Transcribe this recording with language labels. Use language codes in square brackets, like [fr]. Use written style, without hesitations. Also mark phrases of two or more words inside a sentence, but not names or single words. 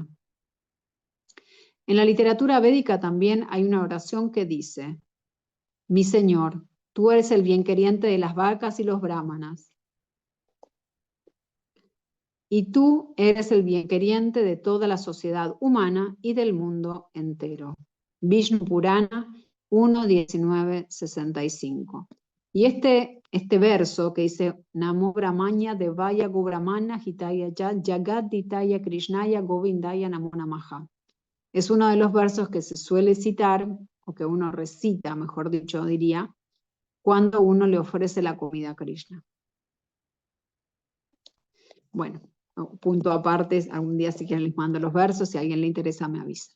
[es] En la literatura védica también hay una oración que dice, mi Señor, tú eres el bienqueriente de las vacas y los brahmanas, y tú eres el bienqueriente de toda la sociedad humana y del mundo entero. Vishnu Purana 1.19.65. Y este verso que dice [sa] Namo Brahmanya Devaya Gobramana Hitaya Jagat Ditaya Krishnaya Govindaya Namo Namaha. [es] Es uno de los versos que se suele citar, o que uno recita, mejor dicho, diría, cuando uno le ofrece la comida a Krishna. Bueno, punto aparte, algún día si quieren les mando los versos, si a alguien le interesa me avisa.